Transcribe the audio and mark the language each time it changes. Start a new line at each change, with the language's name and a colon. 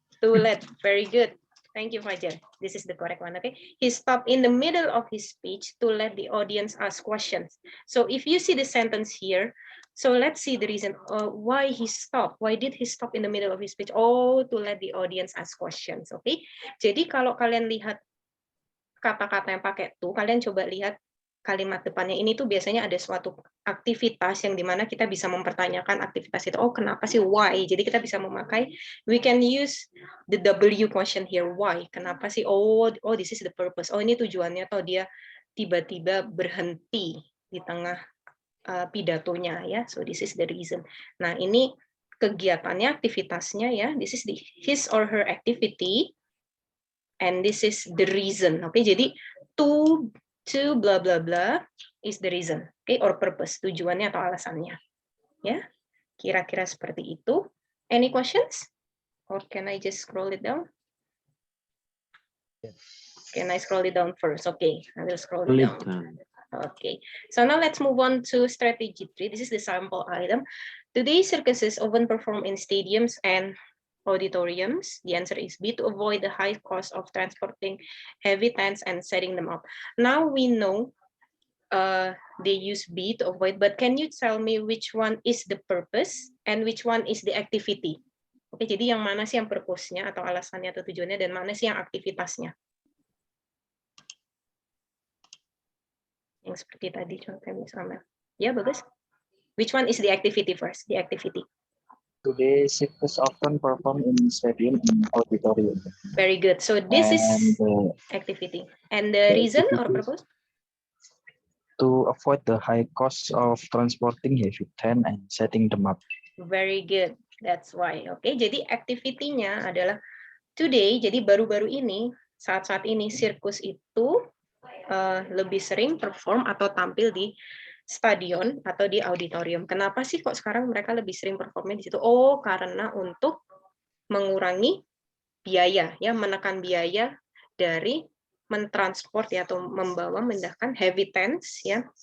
English: To let. Very good. Thank you, Fajar. This is the correct one, okay? He stopped in the middle of his speech to let the audience ask questions. So if you see the sentence here, so let's see the reason why he stopped. Why did he stop in the middle of his speech? Oh, to let the audience ask questions, okay?
Indonesian: Jadi kalau kalian lihat kata-kata yang pakai tuh, kalian coba lihat kalimat depannya ini tuh biasanya ada suatu aktivitas yang dimana kita bisa mempertanyakan aktivitas itu. Oh, kenapa sih?
English: Why?
Indonesian: Jadi kita bisa memakai,
English: we can use the W question here. Why?
Indonesian: Kenapa sih? Oh,
English: this is the purpose.
Indonesian: Oh, ini tujuannya. Atau dia tiba-tiba berhenti di tengah pidatonya ya.
English: So this is the reason.
Indonesian: Nah, ini kegiatannya, aktivitasnya ya.
English: This is his or her activity. And this is the reason.
Indonesian: Oke, jadi
English: to blah blah blah is the reason, okay, or purpose,
Indonesian: tujuannya atau alasannya, ya, kira-kira seperti itu.
English: Any questions? Or can I just scroll it down? Can I scroll it down first? Okay, I will scroll it down. Okay, so now let's move on to strategy 3. This is the sample item. Today, circuses often perform in stadiums and auditoriums. The answer is B, to avoid the high cost of transporting heavy tents and setting them up. Now we know they use B to avoid, but can you tell me which one is the purpose and which one is the activity?
Indonesian: Oke, jadi yang mana sih yang purpose-nya atau alasannya atau tujuannya, dan mana sih yang aktivitasnya? Yang seperti tadi contohnya misalnya. Ya, bagus.
English: Which one is the activity first? The activity. Today, circus often perform in stadium and auditorium. Very good. So this is activity. And the reason or purpose? To avoid the high cost of transporting heavy tent and setting them up. Very good. That's why.
Indonesian: Oke, jadi activity-nya adalah today. Jadi baru-baru ini, saat-saat ini sirkus itu lebih sering perform atau tampil di stadion atau di auditorium. Kenapa sih kok sekarang mereka lebih sering performnya di situ? Oh, karena untuk mengurangi biaya, ya, menekan biaya dari mentransport ya, atau memindahkan heavy tents ya.